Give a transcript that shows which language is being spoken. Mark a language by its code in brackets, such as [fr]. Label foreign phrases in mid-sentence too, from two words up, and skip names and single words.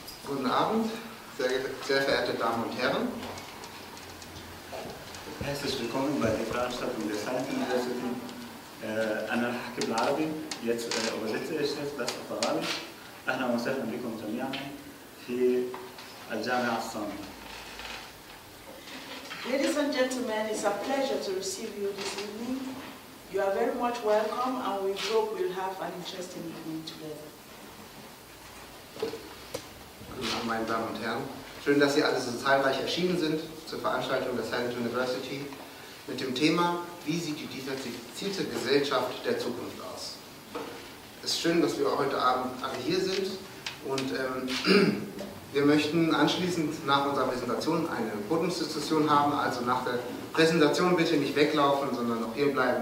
[de] Guten Abend, sehr verehrte Damen und Herren. Herzlich willkommen bei der Veranstaltung der Science University. [ar] أنا هحكي بالعربي [de] jetzt übersetze ich das [ar] بس بالعربي. أهلا وسهلا بكم جميعا في الجامعة الصامتة. [en] Ladies and gentlemen, it's a pleasure to receive you this evening. You are very much welcome, and we hope we'll have an interesting evening together. [de] Guten Abend, meine Damen und Herren. Schön, dass Sie alle so zahlreich erschienen sind zur Veranstaltung der Science University mit dem Thema, wie sieht die diversifizierte Gesellschaft der Zukunft aus? Es ist schön, dass wir heute Abend alle hier sind und wir möchten anschließend nach unserer Präsentation eine Podiumsdiskussion haben, also nach der Präsentation bitte nicht weglaufen, sondern noch hier bleiben.